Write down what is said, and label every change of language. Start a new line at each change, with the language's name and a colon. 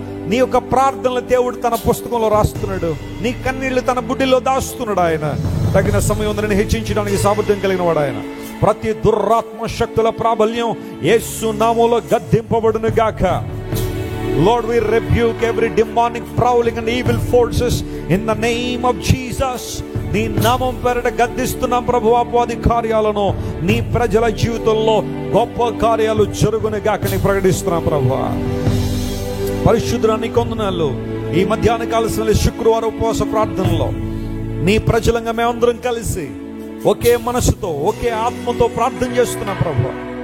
Telugu: నీ యొక్క ప్రార్థనలు దేవుడు తన పుస్తకంలో రాస్తున్నాడు. నీ కన్నీళ్లు తన బుడ్డిలో దాస్తున్నాడు. ఆయన తగిన సమయం ఉందని హెచ్చించడానికి సామర్థ్యం కలిగిన వాడు ఆయన. ప్రతి దుర్రాత్మ శక్తుల ప్రాబల్యం యేసు నామములో గద్దింపబడును గాక.
English: Lord, we rebuke every demonic prowling and evil forces in the name of Jesus.
Telugu: నీ నామం పేరిట గద్దిస్తున్నాం ప్రభువా అపవాది కార్యాలను. నీ ప్రజల జీవితంలో గొప్ప కార్యాలు జరుగునుగాకని ప్రకటిస్తున్నాం ప్రభువా. పరిశుద్ధుడా నీకు వందనాలు. ఈ మధ్యాహ్న కాల సమయంలో శుక్రవారం ఉపవాస ప్రార్థనలో నీ ప్రజలంగా మేమందరం కలిసి ఒకే మనసుతో ఒకే ఆత్మతో ప్రార్థన చేస్తున్నాం ప్రభువా.